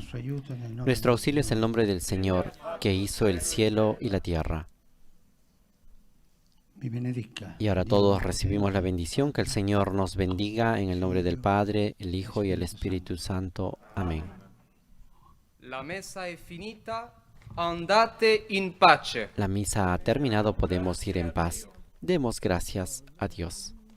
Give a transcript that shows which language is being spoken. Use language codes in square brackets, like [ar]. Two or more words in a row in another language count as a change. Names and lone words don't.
[es] Nuestro auxilio es el nombre del Señor, que hizo el cielo y la tierra. Y ahora todos recibimos la bendición. Que el Señor nos bendiga en el nombre del Padre, el Hijo y el Espíritu Santo. Amén. [it] La mesa es finita, andate in pace. [es] La misa ha terminado, podemos ir en paz. Demos gracias a Dios.